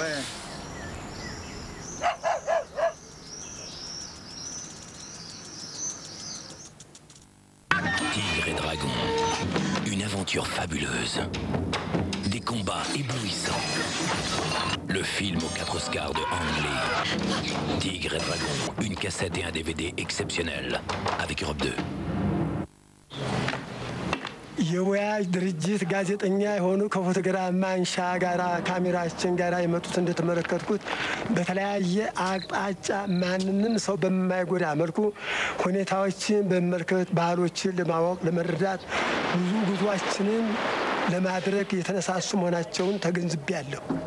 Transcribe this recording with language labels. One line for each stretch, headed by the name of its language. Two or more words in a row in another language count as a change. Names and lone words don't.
French: Tigre et Dragon, une aventure fabuleuse. Des combats éblouissants. Le film aux 4 Oscars de Ang Lee. Tigre et Dragon, une cassette et un DVD exceptionnels. Avec Europe 2.
Amharic: የወያጅ ድርጅት ጋዜጠኛ የሆኑ ከፎቶግራፍ ማንሻ ጋራ ካሜራችን ጋራ የመጡት እንደተመለከትኩት በተለያየ አቅጣጫ ማንንም ሰው በማይጎዳ መልኩ ሁኔታዎችን በመመልከት ባህሎችን ለማወቅ ለመረዳት ብዙ ጉዟችንን ለማድረግ የተነሳሱ መሆናቸውን ተገንዝቤያለሁ።